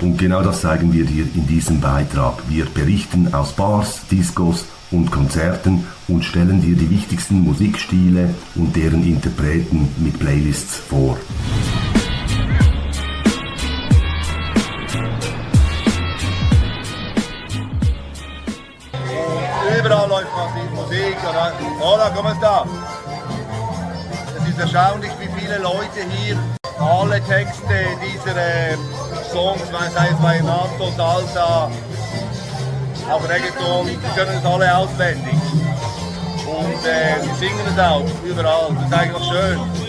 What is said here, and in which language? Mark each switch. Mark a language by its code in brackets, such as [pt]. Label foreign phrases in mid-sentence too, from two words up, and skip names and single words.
[de] Und genau das zeigen wir dir in diesem Beitrag. Wir berichten aus Bars, Discos und Konzerten und stellen dir die wichtigsten Musikstile und deren Interpreten mit Playlists vor. Überall läuft Musik. [es] Hola, ¿cómo está? [de] Es ist erstaunlich, wie viele Leute hier alle Texte dieser Songs, sei es Vallenato, Salsa, auch Reggaeton, die können es alle auswendig. Und sie singen es auch überall. Das ist eigentlich schön.